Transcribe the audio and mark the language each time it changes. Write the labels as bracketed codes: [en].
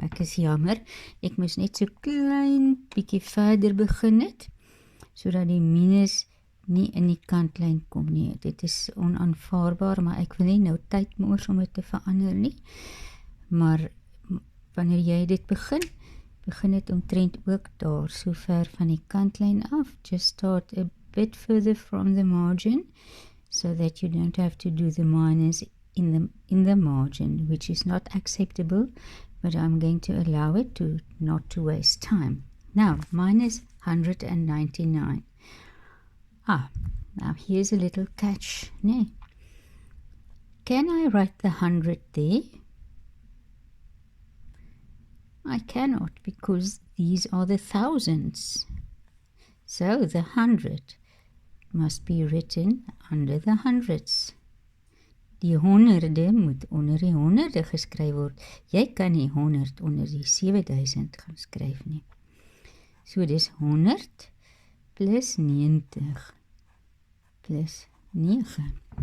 [af] Ek is jammer, ek moes net so klein bietjie verder begin het, sodat die minus nie in die kantlyn kom nie. Dit is onaanvaarbaar, maar ek wil nie nou tyd mors om dit te verander nie. Maar wanneer jy dit begin dit omtrent ook daar, so ver van die kantlyn af. [en] Just start a bit further from the margin, so that you don't have to do the minus in the margin, which is not acceptable, but I'm going to allow it not to waste time. Now, minus 199. Now here's a little catch. [af] Nee. [en] Can I write the 100 there? I cannot, because these are the thousands. So the 100 must be written under the hundreds. [af] Die honderde moet onder die honderde geskryf word. Jy kan nie 100 onder die 7000 gaan skryf nie. So dis 100 plus 90 plus 9.